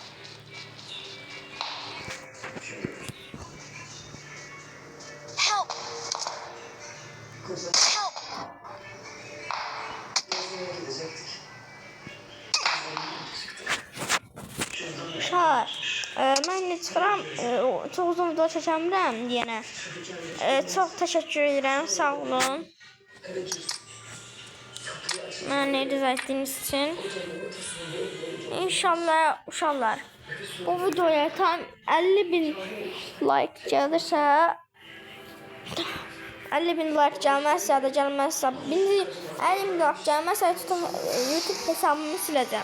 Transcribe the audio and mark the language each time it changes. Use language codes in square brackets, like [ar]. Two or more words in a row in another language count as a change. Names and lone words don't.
[tr] Şimdi [en] Help! [tr] Kızı [en] Help! [tr] gezmeye gidecektik. Çıktık. Cüzdanı [az] Uşaqlar, mən indi çıxıram, çox uzun video çəkəmirəm deyənə. Çox təşəkkür edirəm, sağ olun. [tr] eve gir. Kapıyı açıp [az] Mənə rica etdiyiniz üçün. [tr] odanın ortasına doğru [az] İnşallah uşaqlar, bu videoya tam 50.000 like gəlirsə, 50.000 like gəlməzsə ya da gəlməzsə, 50.000 like gəlməzsə YouTube hesabımı siləcəm.